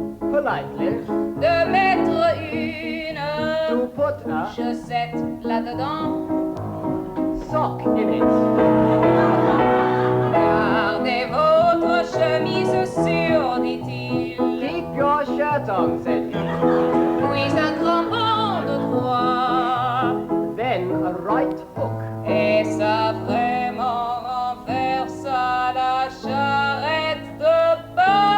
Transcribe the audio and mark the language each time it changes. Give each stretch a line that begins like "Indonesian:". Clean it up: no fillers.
English: politely
French: de mettre une
English: to put a
French: chaussette là-dedans.
English: sock in it.
French: Gardez votre chemise sûre, dit-il.
English: Keep your shirt on, said he.
French: Puis un crampon de droit.
English: Then a right hook.
French: Et ça vraiment renversa la charrette de pommes.